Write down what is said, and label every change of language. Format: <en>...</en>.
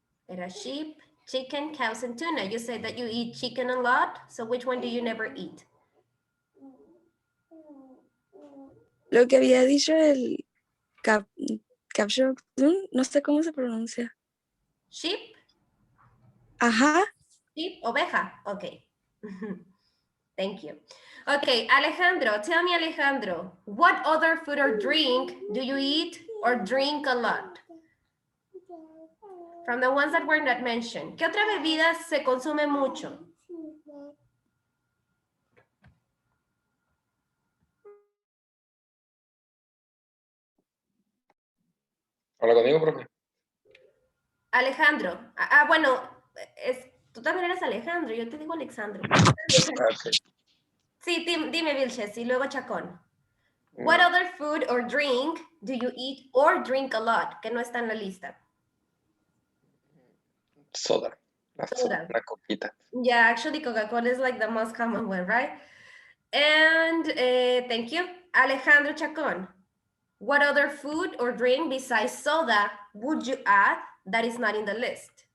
<en>Era sheep, chicken, cows, and tuna. You said that you eat chicken a lot, so which one do you never eat?</en> <es>Lo que había dicho el caption, no sé cómo se pronuncia.</es> <en>Sheep?</en> <es>Ajá.</es> <en>Sheep, oveja. Okay. Thank you. Okay, Alejandro, tell me, Alejandro, what other food or drink do you eat or drink a lot? From the ones that were not mentioned.</en> <es>¿Qué otra bebida se consume mucho? ¿Habla conmigo, profe? Alejandro. Bueno, tú también eres Alejandro, yo te digo Alexandro. Ah, sí. Sí, dime, Vilches, y luego Chacón.</es> <en>What other food or drink do you eat or drink a lot?</en> <es>Que no está en la lista. Soda. Soda. La coquita.</es> <en>Yeah, actually Coca-Cola is like the most common one, right? And thank you. Alejandro Chacón. What other food or drink besides soda would you add that is not in the list?</en>